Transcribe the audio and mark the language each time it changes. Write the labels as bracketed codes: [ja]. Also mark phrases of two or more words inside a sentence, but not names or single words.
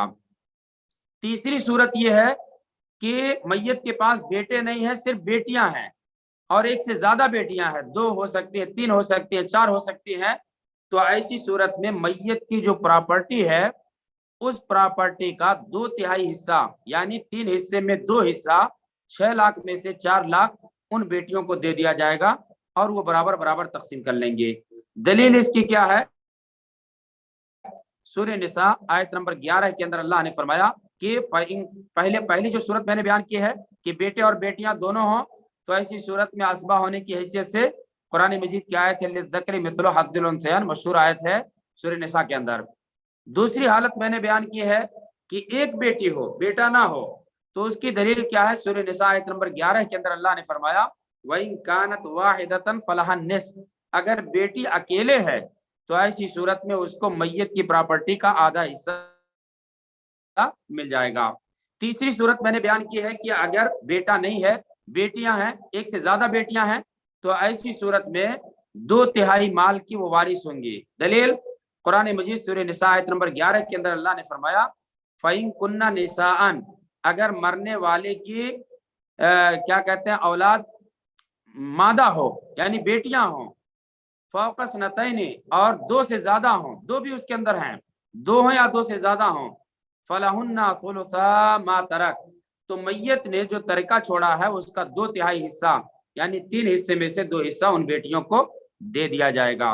[hi] तीसरी सूरत यह है कि मैयत के पास बेटे नहीं है, सिर्फ बेटियां हैं और एक से ज्यादा बेटियां हैं, 2 हो सकती है, 3 हो सकती है, 4 हो सकती हैं, तो ऐसी सूरत में मैयत की जो प्रॉपर्टी है उस प्रॉपर्टी का 2/3 हिस्सा यानी 3 हिस्से में 2 हिस्सा 6 लाख में से 4 लाख उन बेटियों को दे दिया जाएगा और वो बराबर बराबर तकसीम कर लेंगे। दलील इसकी क्या है? सूरह निसा आयत नंबर 11 के अंदर अल्लाह ने फरमाया कि पहली जो सूरत मैंने बयान की है कि बेटे और बेटियां दोनों हों, तो ऐसी सूरत में असबा होने की हैसियत से कुरान मजीद की आयत है [ar] للذكر مثل حظ الأنثيين, [hi] मशहूर आयत है सूरह निसा के अंदर। दूसरी हालत मैंने बयान की है कि एक बेटी हो, बेटा ना हो, तो उसकी दलील क्या है? सूरह निसा आयत नंबर 11 के अंदर अल्लाह ने फरमाया [ar] وإن كانت واحدة فلها النصف, [hi] अगर बेटी अकेले है तो ऐसी सूरत में उसको मैयत की प्रॉपर्टी का आधा हिस्सा मिल जाएगा। तीसरी सूरत मैंने बयान की है कि अगर बेटा नहीं है, बेटियां हैं, एक से ज्यादा बेटियां हैं, तो ऐसी सूरत में 2/3 माल की वो वारिस होंगी। दलील कुरान मजीद सूरह निसा आयत नंबर 11 के अंदर अल्लाह ने फरमाया [ar] فإن كن نساء, [hi] अगर मरने वाले की क्या कहते हैं औलाद मादा हो यानी बेटियां हो, [ar] فوق اثنتين, [hi] और 2 से ज्यादा हो, 2 भी उसके अंदर हैं, 2 हो या 2 से ज्यादा हो, [ar] فلهن ثلثا ما ترك, [hi] तो मैयत ने जो तरका छोड़ा है उसका 2/3 हिस्सा यानी 3 हिस्से में से 2 हिस्सा उन बेटियों को दे दिया जाएगा।